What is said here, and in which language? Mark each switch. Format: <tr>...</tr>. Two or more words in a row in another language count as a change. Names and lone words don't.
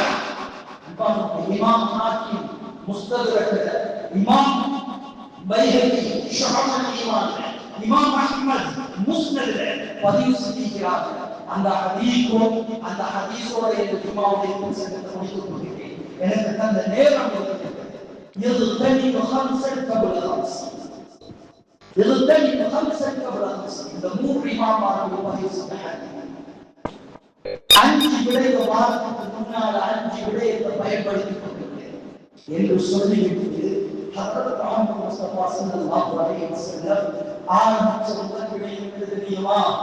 <ta>இமாம் ஹாக்கிம் முஸ்தத்ரக்ல, இமாம் பைஹகி ஷுஅபுல் ஈமான், இமாம் அஹ்மத் முஸ்னத்ல பதிவு செய்கிறார்கள். அந்த ஹதீஸோட இந்த ஜும்மாவுடைய புத்தகத்தை முடித்துக் கொள்கிறேன். எனக்கு அந்த நேரம்</ta> <ar>يغتنم خمسا قبل خمس، يغتنم خمسا قبل خمس.</ar> <ta>இந்த மூன்று இமாம்மார்கள் பதிவு செய்கிறார்கள். 5 விடயத்தை வாரத்துக்கு முன்னால் 5 விடயத்தை பயன்படுத்திக் கொண்டிருக்கிறேன் என்று சொல்லிவிட்டு ஹதரத் முஹம்மது முஸ்தபா</ta> <ar>صلى الله عليه وسلم</ar> <ta>ஆரம்பிச்ச முதல் விடயம் என்ன தெரியுமா?</ta>